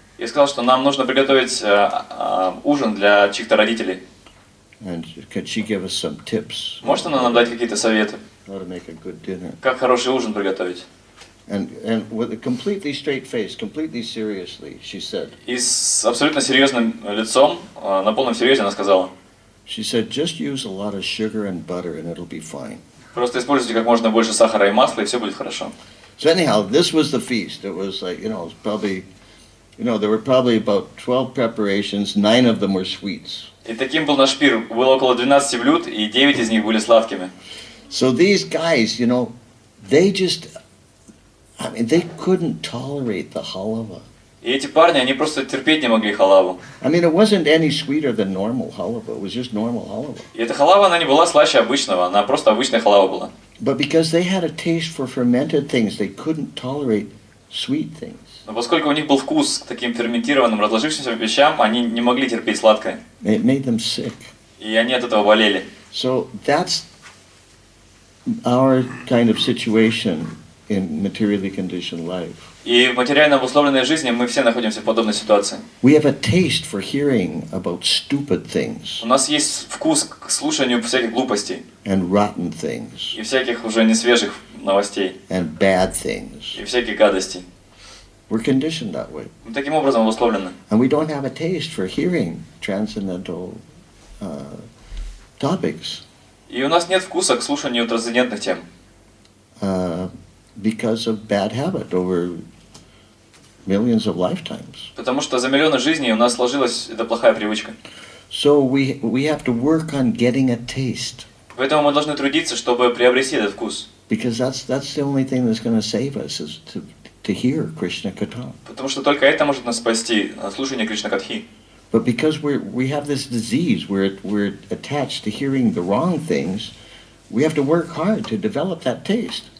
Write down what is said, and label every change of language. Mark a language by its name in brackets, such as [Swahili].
[Russian] Я сказал, что нам нужно приготовить ужин для чьих-то родителей. [English] And could she give us some tips? [Russian] Может она нам дать какие-то советы? [English] How to make a good dinner. [Russian] Как хороший ужин приготовить? [English] And with a completely straight face, completely seriously, she said. [Russian] И с абсолютно серьезным лицом, на полном серьезе она сказала. [English] She said, just use a lot of sugar and butter and it'll be fine. [Russian] Просто используйте как можно больше сахара и масла, и все будет хорошо. [English] So anyhow, this was the feast. It was like, it was probably, there were probably about 12 preparations, 9 of them were sweets. [Russian] И таким был наш пир. Было около 12 блюд, и 9 из них были сладкими. [English] So these guys, they couldn't tolerate the halava. [Russian] И эти парни, они просто терпеть не могли халаву. [English] I mean, it wasn't any sweeter than normal halava. It was just normal halava. [Russian] И эта халава, она не была слаще обычного, она просто обычная халава была. [English] But because they had a taste for fermented things, they couldn't tolerate sweet things. [Russian] Но поскольку у них был вкус к таким ферментированным, разложившимся вещам, они не могли терпеть сладкое. [English] It made them sick. [Russian] И они от этого болели. [English] So that's our kind of situation in materially conditioned life. [Russian] И в материально обусловленной жизни мы все находимся в подобной ситуации. [English] We have a taste for hearing about stupid things [Russian] У нас есть вкус к слушанию всяких глупостей [English] and rotten things [Russian] и всяких уже несвежих новостей [English] and bad things. [Russian] и всяких гадостей. [English] We're conditioned that way. [Russian] Мы таким образом обусловлены. [English] And we don't have a taste for hearing transcendental topics [Russian] И у нас нет вкуса к слушанию трансцендентных тем. [English] Because of bad habit over millions of lifetimes. [Russian] Потому что за миллионы жизней у нас сложилась эта плохая привычка. [English] So we have to work on getting a taste. [Russian] Поэтому мы должны трудиться, чтобы приобрести этот вкус. [English] Because that's the only thing that's going to save us is to hear Krishna Katha. [Russian] Потому что только это может нас спасти, слушание Кришна Катхи. [English] But because we have this disease where we're attached to hearing the wrong things, we have to work hard to develop that taste.